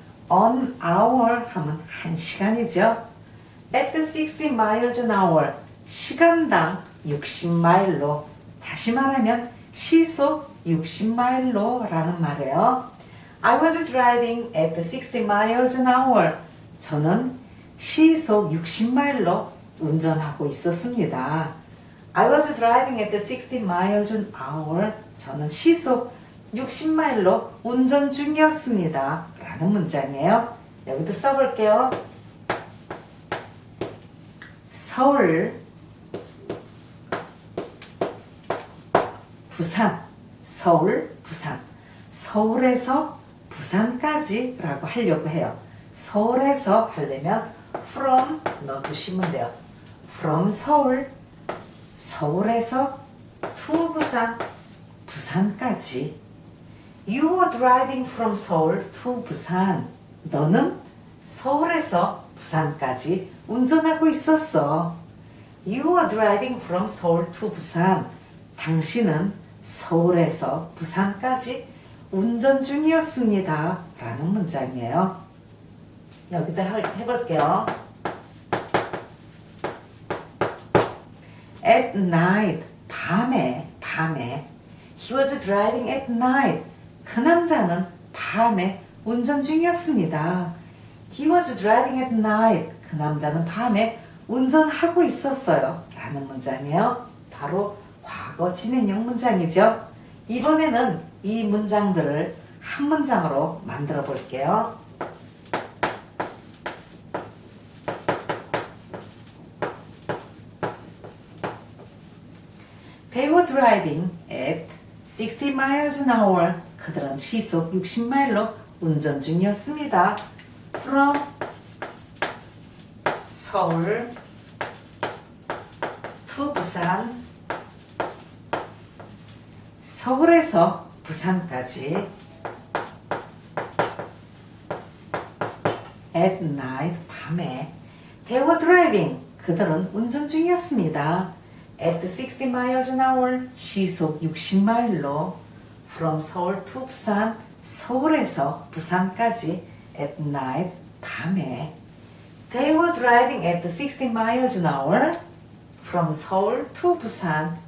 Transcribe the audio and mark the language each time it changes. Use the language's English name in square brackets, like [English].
[English] An hour [Korean] 하면 1시간이죠. [English] At 60 miles an hour. [Korean] 시간당 60마일로. 다시 말하면 시속 60마일로 라는 말이에요. [English] I was driving at 60 miles an hour. [Korean] 저는 시속 60마일로 운전하고 있었습니다. [English] I was driving at 60 miles an hour. [Korean] 저는 시속 60마일로 운전 중이었습니다. 라는 문장이에요. 여기도 써볼게요. 서울, 부산, 서울, 부산. 서울에서 부산까지 라고 하려고 해요. 서울에서 하려면 from 넣어주시면 돼요. from 서울, 서울에서 to 부산, 부산까지. [English] You were driving from Seoul to 부산. [Korean] 너는 서울에서 부산까지 운전하고 있었어. [English] You were driving from Seoul to 부산. [Korean] 당신은 서울에서 부산까지 운전 중이었습니다. 라는 문장이에요. 여기다 해볼게요. [English] At night, 밤에. He was driving at night. [Korean] 그 남자는 밤에 운전 중이었습니다. [English] He was driving at night. [Korean] 그 남자는 밤에 운전하고 있었어요. 라는 문장이에요. 바로 과거 진행형 문장이죠. 이번에는 이 문장들을 한 문장으로 만들어 볼게요. [English] They were driving at 60 miles an hour. [Korean] 그들은 시속 60마일로 운전 중이었습니다. [English] From 서울 to 부산. [Korean] 서울에서 부산까지. [English] At night. 밤에. They were driving. [Korean] 그들은 운전 중이었습니다. [English] At 60 miles an hour. [Korean] 시속 60마일로. [English] From Seoul to 부산. [Korean] 서울에서 부산까지. [English] At night. [Korean] 밤에. [English] They were driving at 60 miles an hour. From Seoul to 부산.